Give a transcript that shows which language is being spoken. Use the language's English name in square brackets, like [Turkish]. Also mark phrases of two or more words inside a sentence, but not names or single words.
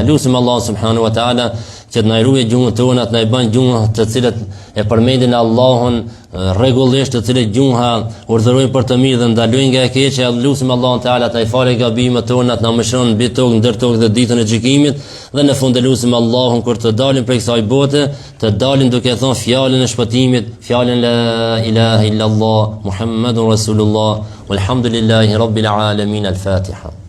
[Albanian] Lutim Allah [Arabic] سبحانه وتعالى [Albanian] që të na ruaj gjuhën tonë, të na bën gjuha të cilët e përmendin Allahun rregullisht, të cilët gjuha urdhërojnë për të mirë dhe ndalojnë nga e keqja. Lutim Allah taala të i falë gabimet tona, të na mëshiron mbi tokë, ndër tokë dhe ditën e gjykimit, dhe në fund lutim Allahun kur të dalin prej kësaj bote, të dalin duke thënë fjalën e shpëtimit, fjalën [Arabic] لا إله إلا الله محمد رسول الله. والحمد لله رب العالمين. الفاتحة.